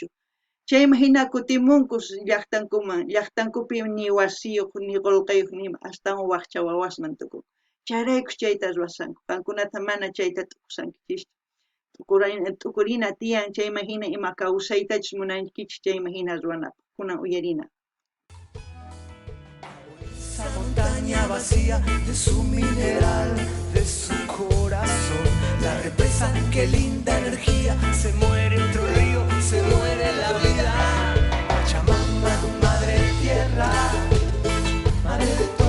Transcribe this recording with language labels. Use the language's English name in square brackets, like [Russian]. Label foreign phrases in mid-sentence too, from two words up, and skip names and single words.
[Quechua] Chayman hina kutimunku llaqtankupi ni wasiyuq ni qullqiyuq ni astawan waqcha wawasman tukun. Chayrayku chayta ruwasanku. Qankunata mana chayta tukusankichischu. Tukurina tiyan chayman hina ima kawsaytachus munankichis chayman hina ruwanapaq. Kunan uyarina. [Spanish] Esa montaña vacía de su mineral, de su corazón, la represa, qué linda energía, se muere otro río, se muere la vida. Pachamama, madre tierra, madre